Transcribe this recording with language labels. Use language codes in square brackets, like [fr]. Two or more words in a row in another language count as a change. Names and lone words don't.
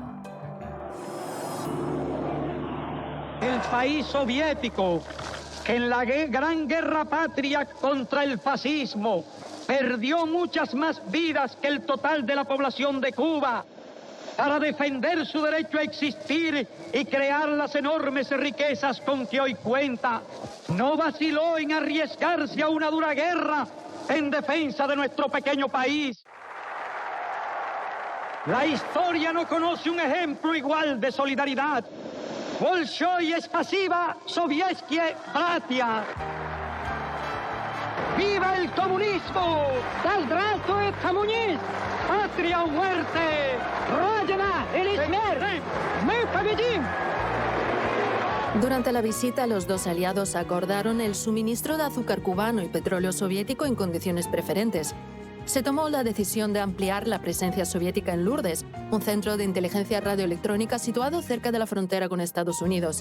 [es] El país soviético, que en la gran guerra patria contra el fascismo perdió muchas más vidas que el total de la población de Cuba para defender su derecho a existir y crear las enormes riquezas con que hoy cuenta, no vaciló en arriesgarse a una dura guerra en defensa de nuestro pequeño país. La historia no conoce un ejemplo igual de solidaridad. [ru] Большое спасибо, советские братья. [es] ¡Viva el comunismo! [ru] ¡Здравствует коммунизм! [es] ¡Patria o muerte! [ru] ¡Родина или смерть! ¡Мы победим! [es] Durante la visita, los dos aliados acordaron el suministro de azúcar cubano y petróleo soviético en condiciones preferentes. Se tomó la decisión de ampliar la presencia soviética en Lourdes, un centro de inteligencia radioelectrónica situado cerca de la frontera con Estados Unidos.